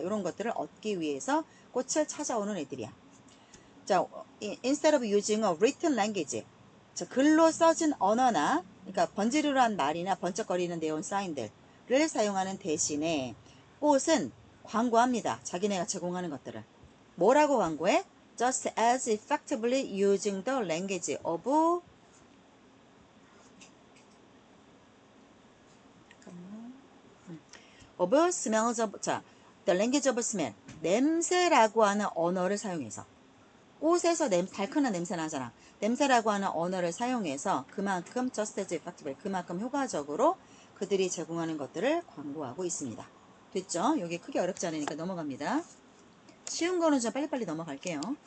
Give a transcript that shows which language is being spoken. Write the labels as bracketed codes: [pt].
[ko] 이런 것들을 얻기 위해서 꽃을 찾아오는 애들이야. [en] 자, instead of using a written language. [ko] 자, 글로 써진 언어나, 그러니까 번지르르한 말이나 번쩍거리는 네온 사인들을 사용하는 대신에 꽃은 광고합니다. 자기네가 제공하는 것들을. 뭐라고 광고해? [en] Just as effectively using the language of smells of, 자, the language of smell. [ko] 냄새라고 하는 언어를 사용해서. 꽃에서 달큰한 냄새 나잖아. 냄새라고 하는 언어를 사용해서 그만큼 just as effectively, 그만큼 효과적으로 그들이 제공하는 것들을 광고하고 있습니다. 됐죠? 여기 크게 어렵지 않으니까 넘어갑니다. 쉬운 거는 좀 빨리빨리 넘어갈게요.